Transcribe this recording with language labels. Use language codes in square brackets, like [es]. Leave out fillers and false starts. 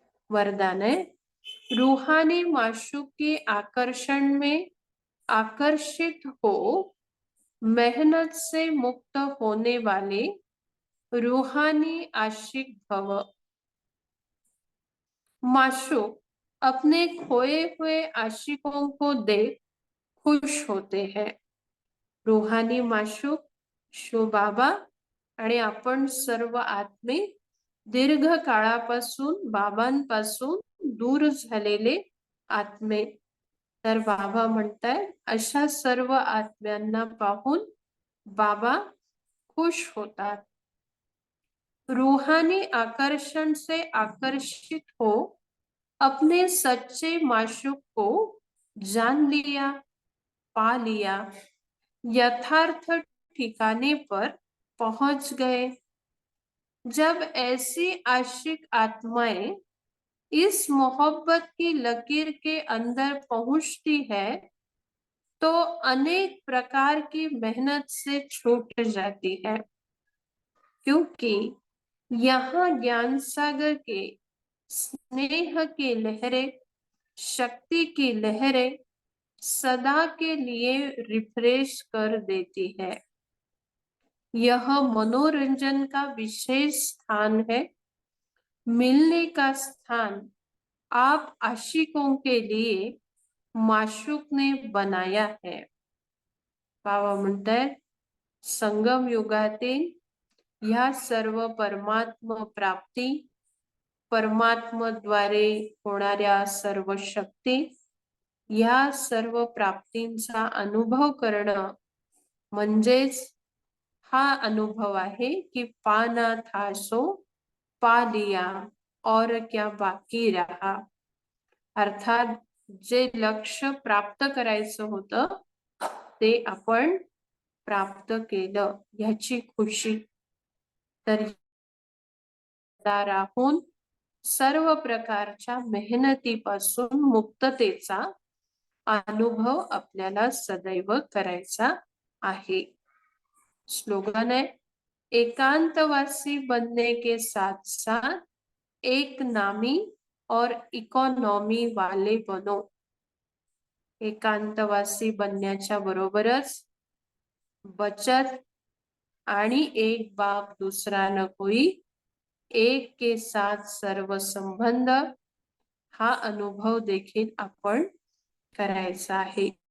[hi] वरदान है, रूहानी माशूक के आकर्षण में आकर्षित हो मेहनत से मुक्त होने वाले रूहानी आशिक भव। माशूक अपने खोए हुए आशिकों को देख खुश होते हैं। [mr] रूहानी माशूक शो बाबा आणि आपण सर्व आत्मे दीर्घ काळापासून बाबांपासून दूर झालेले आत्मे। तर बाबा म्हणतायत अशा सर्व आत्म्यांना पाहून बाबा खुश होतात। [hi] रूहानी आकर्षण से आकर्षित हो अपने सच्चे माशूक को जान लिया, पा लिया, यथार्थ ठिकाने पर पहुंच गए। जब ऐसी आशिक आत्माएं इस मोहब्बत की लकीर के अंदर पहुंचती है तो अनेक प्रकार की मेहनत से छूट जाती है, क्योंकि यहाँ ज्ञान सागर के स्नेह की लहरें, शक्ति की लहरें सदा के लिए रिफ्रेश कर देती है। यह मनोरंजन का विशेष स्थान है, मिलने का स्थान आप आशिकों के लिए माशूक ने बनाया है। [mr] बाबा म्हणतात संगम युगातील ह्या सर्व परमात्म प्राप्ती, परमात्म्याद्वारे होणाऱ्या सर्व शक्ती, या सर्व प्राप्तींचा अनुभव करणं म्हणजेच हा अनुभव आहे की [hi] पाना था सो पा लिया और क्या बाकी रहा। [mr] अर्थात जे लक्ष्य प्राप्त करायचं होतं ते आपण प्राप्त केलं याची खुशी। तर राहून सर्व प्रकारच्या मेहनतीपासून मुक्ततेचा अनुभव आपल्याला सदैव करायचा आहे। [hi] स्लोगन है, एकांतवासी बनने के साथ साथ एक नामी और इकॉनॉमी वाले बनो। [mr] एकांतवासी बनण्याच्या बरोबरच बचत आणि [hi] एक बाप दूसरा न कोई, [mr] एक के साथ सर्व संबंध, हा अनुभव देखील आपण करायचा आहे।